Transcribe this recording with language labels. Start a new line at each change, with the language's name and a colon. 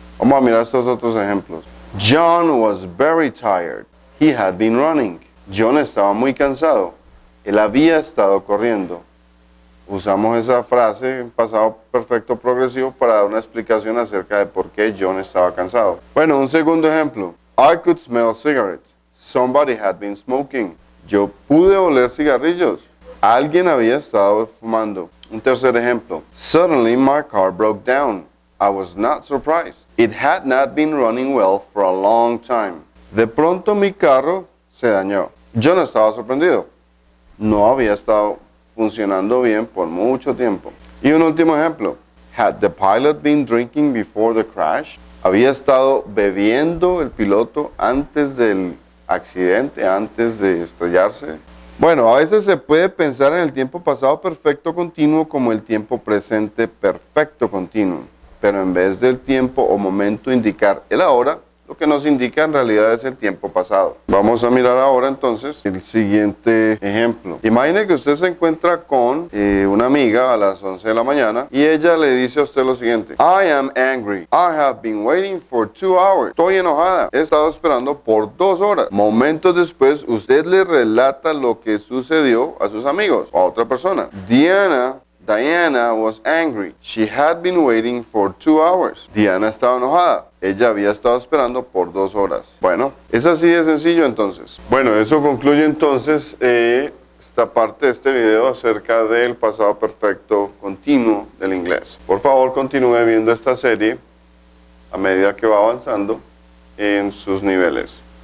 Spanish: Vamos a mirar estos otros ejemplos.
English: John was very tired. He had been running.
Spanish: John estaba muy cansado. Él había estado corriendo. Usamos esa frase en pasado perfecto progresivo para dar una explicación acerca de por qué John estaba cansado. Bueno, un segundo ejemplo.
English: I could smell cigarettes. Somebody had been smoking.
Spanish: Yo pude oler cigarrillos. Alguien había estado fumando. Un tercer ejemplo.
English: Suddenly my car broke down. I was not surprised. It had not been running well for a long time.
Spanish: De pronto mi carro se dañó. Yo no estaba sorprendido. No había estado funcionando bien por mucho tiempo. Y un último ejemplo.
English: Had the pilot been drinking before the crash?
Spanish: ¿Había estado bebiendo el piloto antes del accidente, antes de estrellarse? Bueno, a veces se puede pensar en el tiempo pasado perfecto continuo como el tiempo presente perfecto continuo, pero en vez del tiempo o momento indicar el ahora, lo que nos indica en realidad es el tiempo pasado. Vamos a mirar ahora entonces el siguiente ejemplo. Imagine que usted se encuentra con una amiga a las 11 de la mañana y ella le dice a usted lo siguiente.
English: I am angry. I have been waiting for 2 hours.
Spanish: Estoy enojada. He estado esperando por 2 horas. Momentos después, usted le relata lo que sucedió a sus amigos o a otra persona.
English: Diana was angry. She had been waiting for 2 hours.
Spanish: Diana estaba enojada. Ella había estado esperando por 2 horas. Bueno, es así de sencillo entonces. Bueno, eso concluye entonces esta parte de este video acerca del pasado perfecto continuo del inglés. Por favor, continúe viendo esta serie a medida que va avanzando en sus niveles.